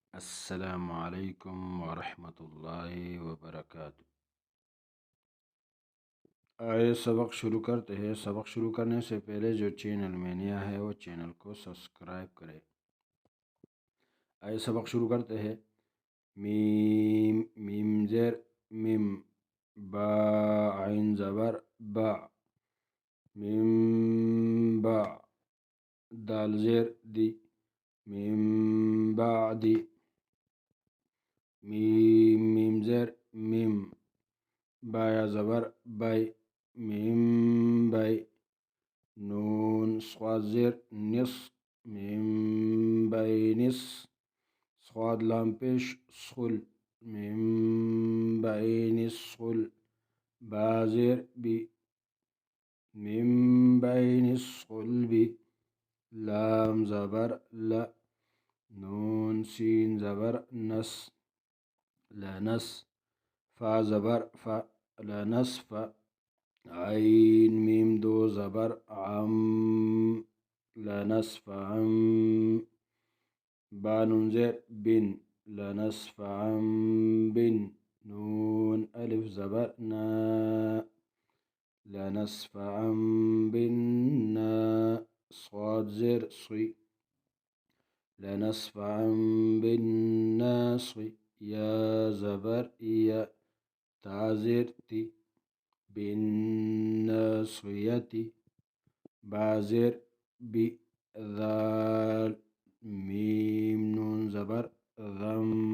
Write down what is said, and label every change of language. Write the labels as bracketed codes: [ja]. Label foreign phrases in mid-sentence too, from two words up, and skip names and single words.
[ar] السلام علیکم ورحمۃ اللہ وبرکاتہ۔ [ur] آئے سبق شروع کرتے ہیں۔ سبق شروع کرنے سے پہلے جو چینل میں نیا ہے وہ چینل کو سبسکرائب کرے۔ آئے سبق شروع کرتے ہیں۔ میم میم زیر میم، با عین زبر با، میم با، دال زیر دی، میم بعدی، میم میم زیر میم، بایا زبر بای، میم بای، نون صاد زیر نص، میم بای نص، صاد لام پیش صل، میم بای نصل، با زیر بی، میم بای نصل بی، لام زبر لا، نون سین زبر نس، لنس، فا زبر فا، لنصف، عین میم دو زبر عم، لنصف عم، با نون زیر بن، لنصف عم بن، نون ألف زبر نا، لنصف عم بنا، صاد زیر صي، لنصف عم بالناصي، يا زبر يا، تعزير تي، بالناصية، بازر بي، ذال، ميم نون زبر ذم،